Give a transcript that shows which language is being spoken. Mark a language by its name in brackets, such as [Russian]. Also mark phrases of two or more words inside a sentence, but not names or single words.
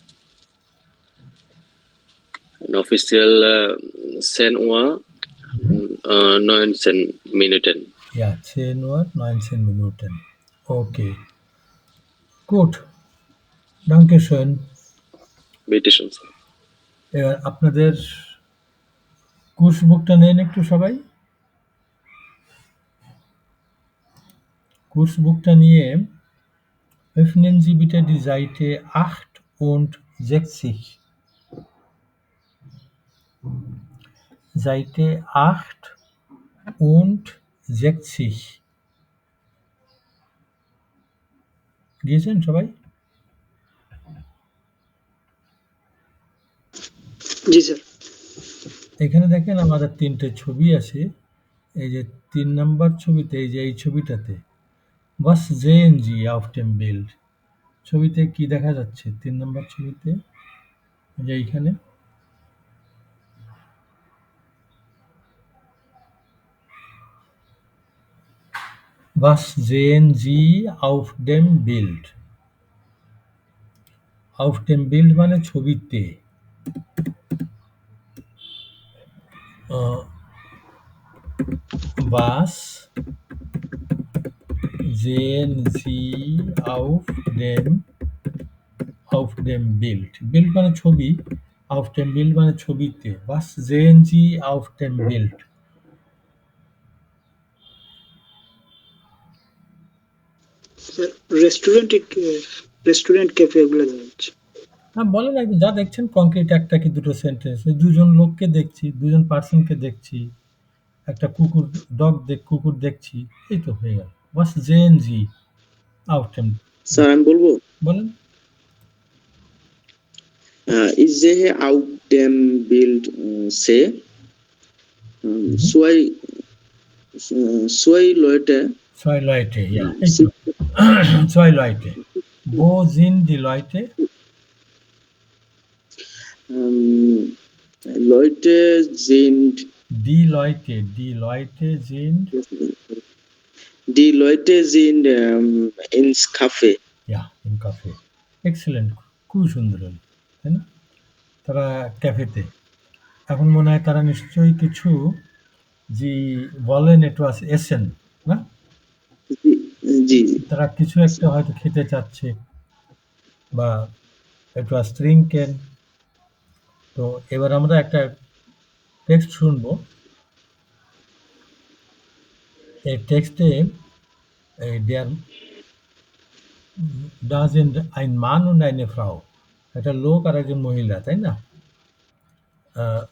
[German] Offiziell 10 Uhr 19 Minuten. Ja, 10 Uhr, 19 Minuten. Okay. Gut. Dankeschön. Bitte schön, Sir. [Bangla] এবার আপনাদের কোর্স বুকটা নেন একটু সবাই। কোর্স বুকটা নিয়ে [German] öffnen Sie bitte die Seite 68. Seite 68. [Bangla] গিয়েছেন সবাই? জি স্যার। এখানে দেখেন আমাদের ৩টে ছবি আছে। এই যে ৩ নাম্বার ছবিতে, এই যে এই ছবিটাতে [German] Was sehen Sie auf dem Bild? [Bangla] ছবিতে কি দেখা যাচ্ছে ৩ নাম্বার ছবিতে? এই যে এইখানে। [German] Was sehen Sie auf dem Bild? Auf dem Bild [Bangla] মানে ছবিতে। [German] Was sehen Sie auf dem Bild? [Bangla] Bild মানে ছবি, [German] auf dem Bild [Bangla] মানে ছবিতে। [German] Was sehen Sie auf dem Bild? [Bangla] স্যার রেস্টুরেন্ট ক্যাফে এগুলো দেখা যাচ্ছে। হ্যাঁ, বলেন একদম যা দেখছেন কংক্রিট একটা কি দুটো সেন্টেন্স। দুজন লোককে দেখছি, দুজন পার্সনকে দেখছি, একটা কুকুর দেখছি, এই তো হয়ে গেল। [German] Was sehen Sie auf dem? [Bangla] স্যার আমি বলবো বলেন। [German] ich sehe auf dem Bild See zwei Leute. Zwei Leute, ja. Zwei Leute. Wo sind die Leute? Leute sind Die Leute sind ins Café. ja, im Café. Excellent. [Bangla] খুব সুন্দর হলো, তাই না? তারা ক্যাফেতে। এখন মনে হয় তারা নিশ্চয়ই কিছু জি বলেন [German] etwas essen, [Bangla] না? জি তারা কিছু একটা হয়তো খেতে চাচ্ছে বা [German] etwas trinken। [Bangla] তো এবার আমরা একটা টেক্সট শুনবো। এই টেক্সটে da sind ein Mann und eine Frau. একটা লোক আর একজন মহিলা, তাই না?